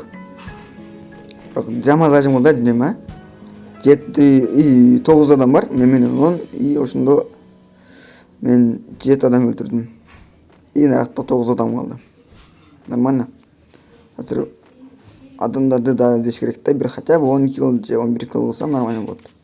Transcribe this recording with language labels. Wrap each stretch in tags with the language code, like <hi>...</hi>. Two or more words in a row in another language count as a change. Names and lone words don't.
<ky>Бирок жаман зажим болду денем, 9 адам бар, мен менен он, ошондо мен 7 адам өлтүрдүм. Наракта 9 адам калды. Нормально. Азыр адамдарды да издеш керек да, бир</ky> <ru>хотя бы</ru> <ky>10 килл же 11 килл болсо нормально болот.</ky>